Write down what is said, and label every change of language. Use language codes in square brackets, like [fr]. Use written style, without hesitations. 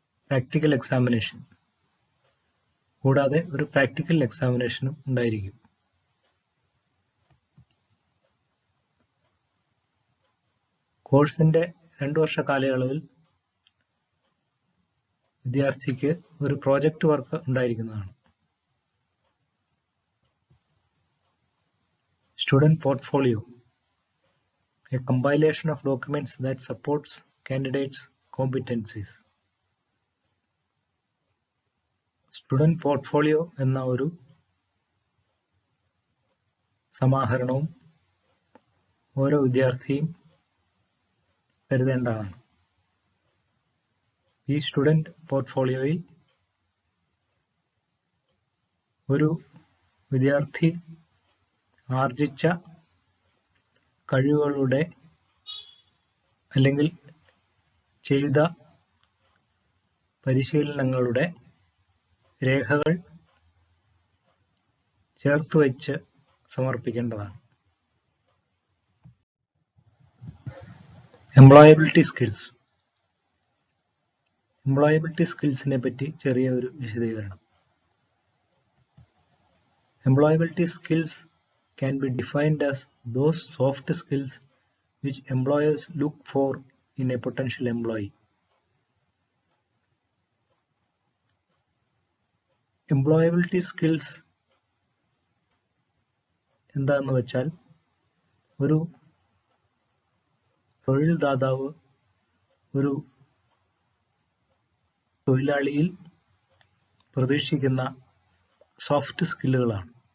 [ml] Practical examination. കൂടാതെ ഒരു practical എക്സാമിനേഷനും ഉണ്ടായിരിക്കും. കോഴ്സിന്റെ 2 വർഷ കാലയളവിൽ വിദ്യാർത്ഥിക്ക് ഒരു പ്രോജക്റ്റ് വർക്ക് ഉണ്ടായിരിക്കുന്നതാണ്. [en] Student portfolio, a compilation of documents that supports candidates' competencies. [ml] Student portfolio എന്ന ഒരു സമാഹരണവും ഓരോ വിദ്യാർത്ഥിയും കരുതേണ്ടതാണ്. ഈ സ്റ്റുഡന്റ് പോർട്ട്ഫോളിയോയിൽ ഒരു വിദ്യാർത്ഥി ആർജിച്ച കഴിവുകളുടെ അല്ലെങ്കിൽ ചെയ്ത പരിശീലനങ്ങളുടെ രേഖകൾ ചേർത്തുവെച്ച് സമർപ്പിക്കേണ്ടതാണ്. Employability skills. എംപ്ലോയബിലിറ്റി സ്കിൽസിനെ പറ്റി ചെറിയ ഒരു വിശദീകരണം. [en] Employability skills can be defined as those soft skills which employers look for in a potential employee. [ml] Employability skills എന്താണെന്ന് വെച്ചാൽ ഒരു തൊഴിൽദാതാവ് ഒരു തൊഴിലാളിയിൽ പ്രതീക്ഷിക്കുന്ന സോഫ്റ്റ് സ്കില്ലുകളാണ്.